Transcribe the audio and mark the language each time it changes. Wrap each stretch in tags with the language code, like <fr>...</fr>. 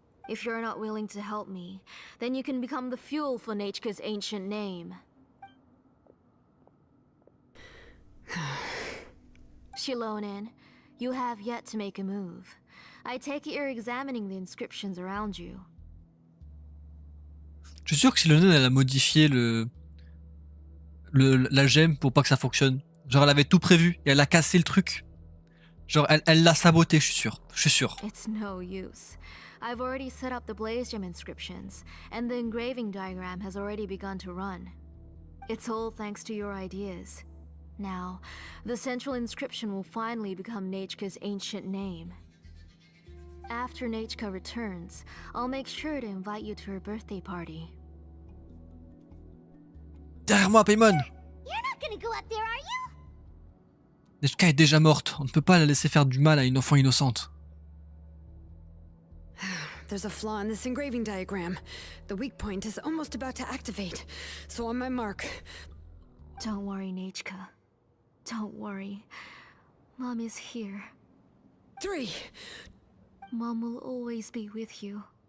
<en>If you're not willing to help me, then you can become the fuel for Nachka's ancient name. Xilonen, you have yet to make a move. I take it you're examining the inscriptions around you.</en> <fr>Je suis sûr que Xilonen, elle a modifié la gemme pour pas que ça fonctionne. Genre elle avait tout prévu et elle a cassé le truc. Genre elle l'a saboté, je suis sûr. Je suis sûr.</fr> <en>It's no use. I've already set up the blaze gem inscriptions, and the engraving diagram has already begun to run. It's all thanks to your ideas. Now, the central inscription will finally become Nachka's ancient name. After Nachka returns, I'll make sure to invite you to her birthday party.</en> <fr>Derrière moi, Paimon!</fr> <en>You're not gonna go up there, are you?</en> <fr>Nachka est déjà morte. On ne peut pas la laisser faire du mal à une enfant innocente.</fr> <en>There's a flaw in this engraving diagram. The weak point is almost about to activate. So on my mark. Don't worry, Nachka. Don't worry. Mom is here. 3. Mom will always be with you.</en>